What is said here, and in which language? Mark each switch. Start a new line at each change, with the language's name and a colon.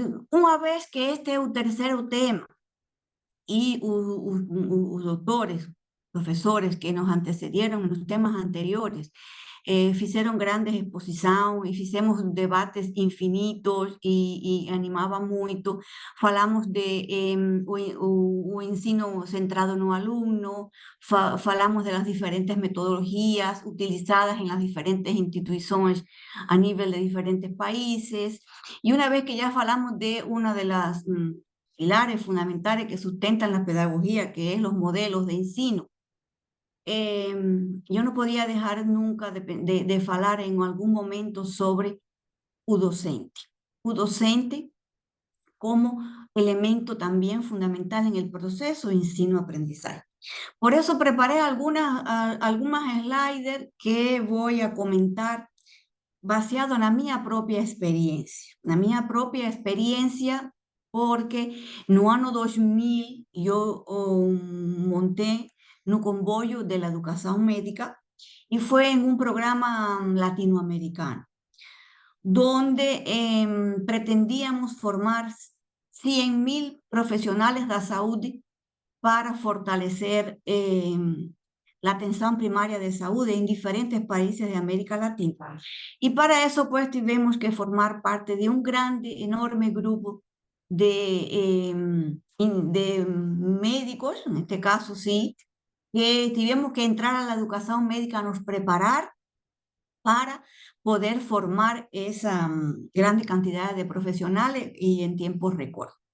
Portuguese: Uma vez que este é o terceiro tema e os doutores, professores que nos antecederam nos temas anteriores, fizeram grandes exposições e fizemos debates infinitos e animava muito. Falamos de o ensino centrado no aluno, falamos das diferentes metodologias utilizadas em las diferentes instituições a nível de diferentes países.
Spanish: Y una vez que ya falamos de una de las pilares fundamentales que sustentan la pedagogía, que es los modelos de ensino, yo no podía dejar nunca de falar en algún momento sobre o docente. O docente como elemento también fundamental en el proceso de ensino-aprendizaje. Por eso preparé algunas sliders que voy a comentar
Portuguese: baseado na minha própria experiência. Na minha própria experiência, porque no ano 2000 eu montei no comboio da educação médica e foi em um programa latino-americano,
Spanish: donde pretendíamos
Portuguese: formar 100.000 profissionais da saúde para
Spanish: fortalecer la atención primaria de salud en diferentes países de América Latina. Y para eso, pues, tuvimos que formar parte de un grande, enorme grupo de médicos, en este caso, sí, que tuvimos que entrar a la educación médica, nos preparar para poder formar esa grande cantidad de profesionales y en tiempos récord.